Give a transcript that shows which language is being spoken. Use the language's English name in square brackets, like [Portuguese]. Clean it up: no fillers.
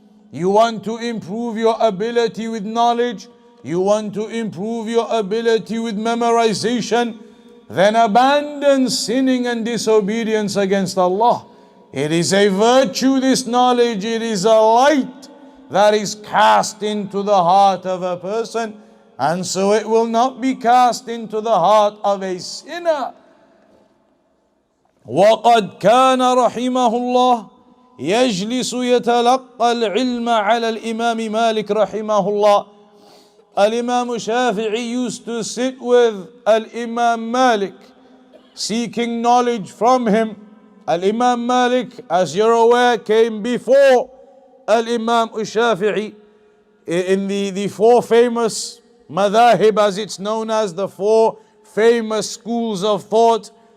[English] You want to improve your ability with knowledge, you want to improve your ability with memorization, then abandon sinning and disobedience against Allah. It is a virtue, this knowledge, it is a light that is cast into the heart of a person, and so it will not be cast into the heart of a sinner. [Arabic] وَقَدْ كَانَ رَحِمَهُ اللَّهُ يجلس يتلقى العلم على الإمام مالك رحمه الله. [English] Al-Imam Shafi'i used to sit with Al-Imam Malik, seeking knowledge from him. Al-Imam Malik, as you're aware, came before Al-Imam Shafi'i in the four famous madhahib, as it's known as, the four famous schools of thought.